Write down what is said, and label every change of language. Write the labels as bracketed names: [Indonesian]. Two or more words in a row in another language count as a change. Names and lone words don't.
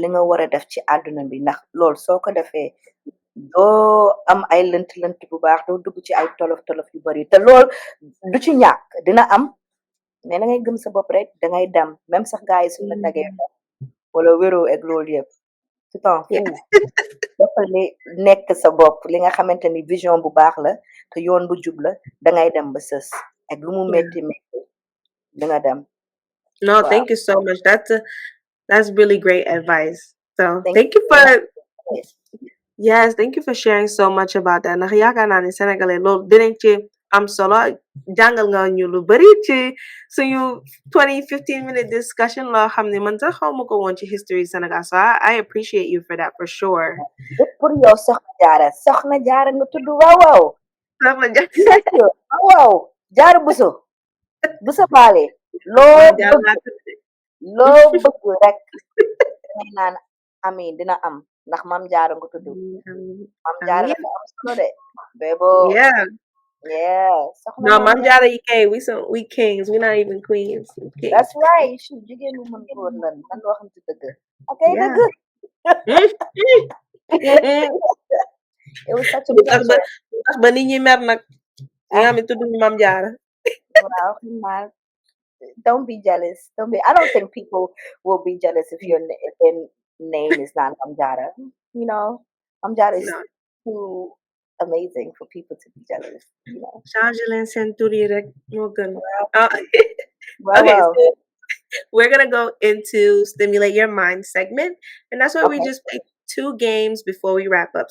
[Wolof] nga war a def ci àdduna bi ndax loolu soo ko defee doo am ay lënt bu baax doo dugg ci ay tolof yu bari te lool du ci ñàkk dina am mais da ngay gëm sa bopp rek dangay dem même sax gars yi suñu la tagee wala wéroo ak loolu yëpp [French] tu t'en fous [Wolof] dafa nekk sa bopp li nga xamante ni vision bu baax la te yoon bu jub la dangay dem ba sës ak lu mu métti métti danga dem. [English] No, thank you so much. That's really great advice. So thank you for yes, thank you for sharing so much about that. [Wolof] Ndax yaakaar naa ne Sénégalais loolu dinañ ci am solo jàngal nga ñu lu bari ci suñu [English] 15-minute discussion [Wolof] loo xam ne man sax xaw ma ko woon ci history Sénégal. [English] So I appreciate you for that for sure. [Wolof] pour yow soxna jaara nga tudd waaw. Soxna jaara waaw jaara buso baale. loo bëgg rek may naan amiin dina am ndax maam jaara nga tudd maam jaara dafa am solo de bebo [English] no [Wolof] maam jaara yi kay [English] we kings we not even queens. That's right [Wolof] jigéen lu mën góor lan man waxante dëgg okay dëgg. [English] It was such a pleasure. [Wolof] tax ba nit ñi mer nag ñi nga xam ne tudd maam jaara. [English] Wow, don't be jealous. I don't think people will be jealous if your name is not Mamjara. You know, Mamjara is too amazing for people to be jealous. You know. Okay, so we're gonna go into stimulate your mind segment, and that's where we just play 2 games before we wrap up.